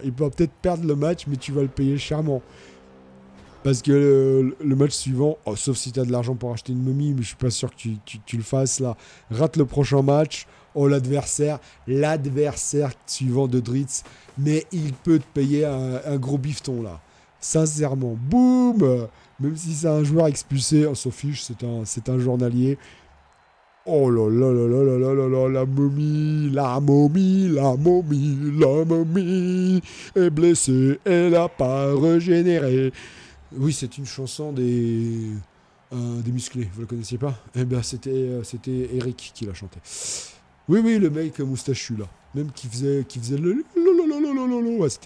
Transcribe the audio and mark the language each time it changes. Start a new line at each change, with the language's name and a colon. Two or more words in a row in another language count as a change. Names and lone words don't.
French: Il peut peut-être perdre le match, mais tu vas le payer chèrement. Parce que le match suivant, sauf si tu as de l'argent pour acheter une momie, mais je suis pas sûr que tu le fasses là. Rate le prochain match. Oh, l'adversaire suivant de Dritz. Mais il peut te payer un gros bifton là. Sincèrement. Boum. Même si c'est un joueur expulsé, on s'en fiche, c'est un journalier. Oh là là là là là là là là, la momie est blessée, elle n'a pas régénéré. Oui, c'est une chanson des musclés, vous la connaissiez pas? Eh bien, c'était Eric qui l'a chanté. Oui, le mec moustachu là, même qui faisait le ouais, c'était lui.